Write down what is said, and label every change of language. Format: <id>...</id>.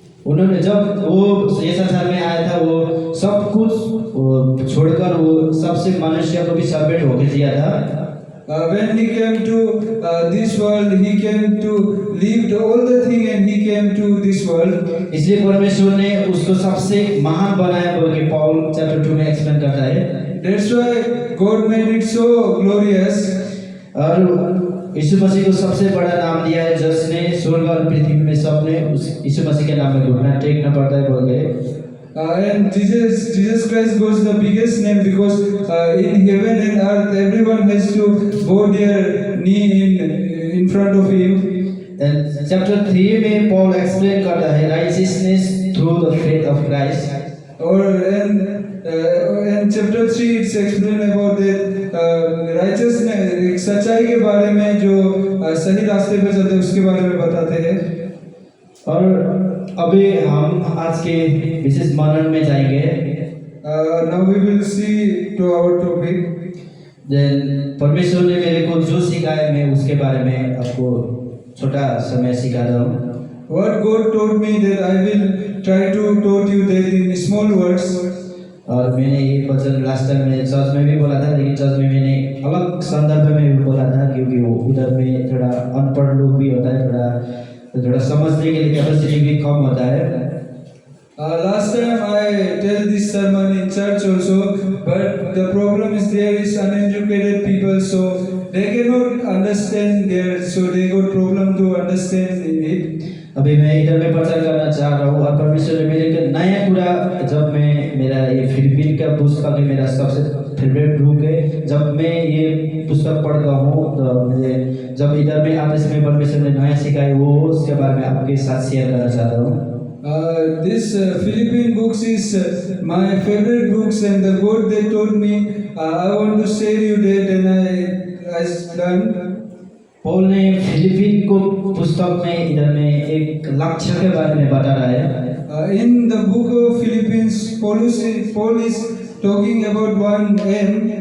<hi>उन्होंने जब वो ये संसार में आया था, वो सब कुछ वो छोड़कर वो सबसे मनुष्य को भी सबमिट होकर जिया था।</hi> <en>when he came to this world, he came to leave all the thing and he came to this world.</en> <hi>इसलिए परमेश्वर ने उसको सबसे महान बनाया बोल के पॉल चैप्टर 2 में एक्सप्लेन करता है।</hi> <en>That's why God made it so glorious.</en> <hi>और यीशु मसीह को सबसे बड़ा नाम दिया है, जिसने स्वर्ग और पृथ्वी में सबने उस यीशु मसीह के नाम में घुटना टेकना पड़ता है बोल के।</hi> <en>And Jesus Christ was the biggest name because in heaven and earth everyone has to bow their knee in front of him. And chapter 3</en> <hi>में पॉल एक्सप्लेन करता है</hi> <en>righteousness through the faith of Christ. Or and chapter 3 it's explained about that righteousness,</en> <hi>सच्चाई के बारे में जो सही रास्ते पे चलते उसके बारे में बताते हैं। और अभी हम आज के विशेष मनन में जाएंगे।</hi> <en>Now we will see to our topic.</en> <hi>Then परमेश्वर ने मेरे को जो सिखाया मैं उसके बारे में आपको छोटा समय सिखा रहा हूँ।</hi> <en>What God told me that I will try to taught you that in small words.</en> <hi>और मैंने ये वचन लास्ट टाइम में चर्च में भी बोला था, लेकिन चर्च में मैंने अलग संदर्भ में भी बोला था, क्योंकि वो उधर में थोड़ा अनपढ़ लोग भी होता है, थोड़ा समझने के लिए कैपेसिटी भी कम होता है।</hi> <en>Last time I tell this sermon in church also, but the problem is there is uneducated people, so they cannot understand there, so they got problem to understand it.</en> <hi>अभी मैं इधर में प्रचार करना चाह रहा हूँ, और परमेश्वर ने मेरे को नया पूरा, जब मैं मेरा ये फिलिपिन का पुस्तक है मेरा सबसे फेवरेट बुक है, जब मैं ये पुस्तक पढ़ता हूँ तो मुझे जब इधर में आते समय परमेश्वर ने नया सिखाया वो उसके बारे में आपके साथ शेयर करना चाहता हूँ।</hi> <en>This Philippine books is my favorite books, and the God they told me I want to share you that, and I done.</en> <hi>Paul ने फिलिपिन को पुस्तक में इधर में एक लक्ष्य के बारे में बता रहा है।</hi> <en>In the book of Philippines, Paul is talking about one aim.</en>